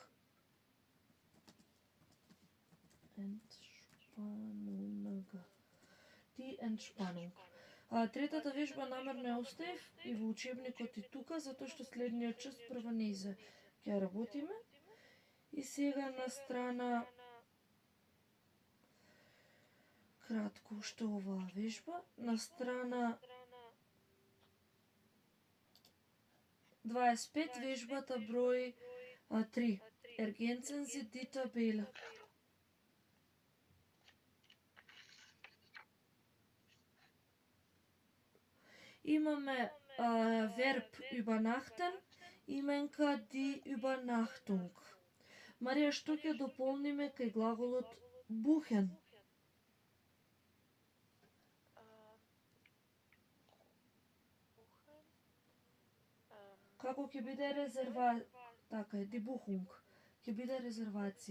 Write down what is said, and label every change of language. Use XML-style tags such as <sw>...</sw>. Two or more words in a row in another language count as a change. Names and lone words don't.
<de>Entspannung. Die Entspannung.</de> <mk>Третата вежба намерно ја оставив и во учебникот и тука, затоа што следниот час прва нејзе ќе работиме. И сега на страна кратко уште оваа вежба, на страна 25 вежбата број 3.</mk> <de>Ergänzen Sie die Tabelle.</de> <mk>Имаме верб übernachten, именка</mk> <de>die Übernachtung.</de> <mk>Марија, што ќе дополниме кај глаголот buchen? Како ќе биде така е,</mk> <de>die Buchung,</de> <mk>ќе биде резервација.</mk>